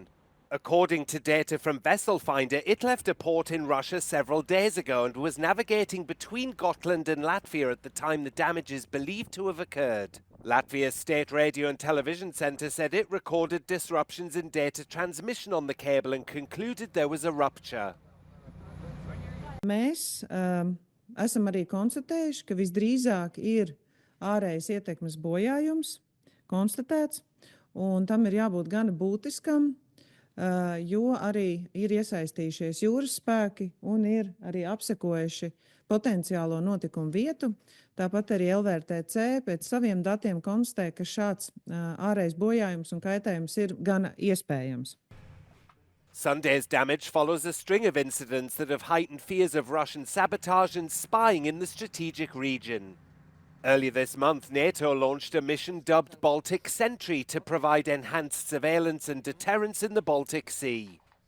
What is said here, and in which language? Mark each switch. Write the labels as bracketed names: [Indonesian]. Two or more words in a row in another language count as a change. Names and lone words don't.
[English] According to data from Vessel Finder, it left a port in Russia several days ago and was navigating between Gotland and Latvia at the time the damage is believed to have occurred. Latvia's State Radio and Television Centre said it recorded disruptions in data transmission on the cable and concluded there was a rupture. [Latvian] Esam arī konstatējuši, ka visdrīzāk ir ārējas ietekmes bojājums konstatēts, un tam ir jābūt gana būtiskam, jo arī ir iesaistījušies jūras spēki un ir arī apsekojuši potenciālo notikumu vietu. Tāpat arī LVRTC pēc saviem datiem konstatē, ka šāds ārējs bojājums un kaitējums ir gana iespējams. [English] Sunday's damage follows a string of incidents that have heightened fears of Russian sabotage and spying in the strategic region. Earlier this month, NATO launched a mission dubbed Baltic Sentry to provide enhanced surveillance and deterrence in the Baltic Sea.